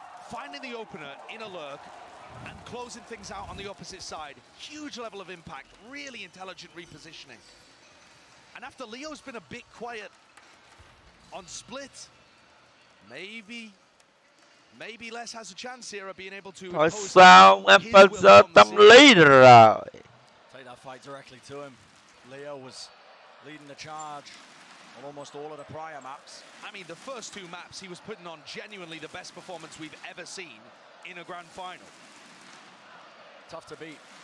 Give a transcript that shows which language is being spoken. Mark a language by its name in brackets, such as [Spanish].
[English] Finding the opener in a lurk and closing things out on the opposite side, huge level of impact, really intelligent repositioning. And after Leo's been a bit quiet on split, maybe Les has a chance here of being able to. [Vietnamese] Thôi sao em phải giờ tâm lý rồi. [English] Take that fight directly to him. Leo was leading the charge on almost all of the prior maps. I mean, the first 2 maps, he was putting on genuinely the best performance we've ever seen in a grand final. Tough to beat.